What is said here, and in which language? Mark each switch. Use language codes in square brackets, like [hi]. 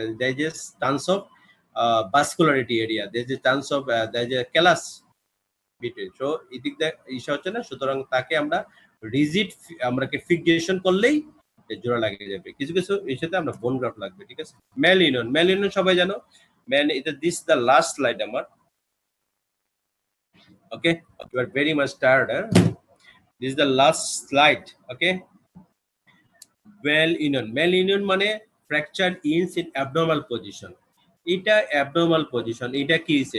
[en] There is tons of vascularity area, there is a chance of there is a callus between, so [bn] এদিক দিয়ে ইসা হচ্ছে না, সুতরাং তাকে আমরা রিজিড, আমরা কে ফিক্সেশন করলেই জোড়া লাগিয়ে যাবে। কিছু কিছু এর সাথে আমরা বোন গ্রাফট লাগবে, ঠিক আছে। মেল ইউনিয়ন সবাই জানো, ম্যান, এটা দিস দ্য লাস্ট স্লাইড আমার। [en] Okay, you are very much tired, huh? This is the last slide. Okay, well union মানে fractured ins in abnormal position, এটা abnormal position, এটা কি হইছে?